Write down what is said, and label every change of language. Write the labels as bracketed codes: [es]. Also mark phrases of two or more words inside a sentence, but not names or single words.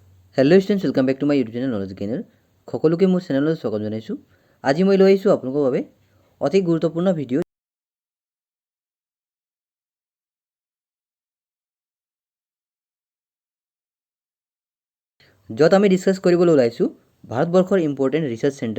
[en] Hello students welcome back to my YouTube channel Knowledge Gainer [as] সকলোকে মোৰ চেনেললৈ স্বাগতম জনাইছোঁ। আজি মই লৈ আহিছোঁ আপোনালোকৰ বাবে অতি গুৰুত্বপূৰ্ণ ভিডিঅ' য'ত আমি ডিছকাছ কৰিবলৈ ওলাইছোঁ ভাৰতবৰ্ষৰ [en] important research centre.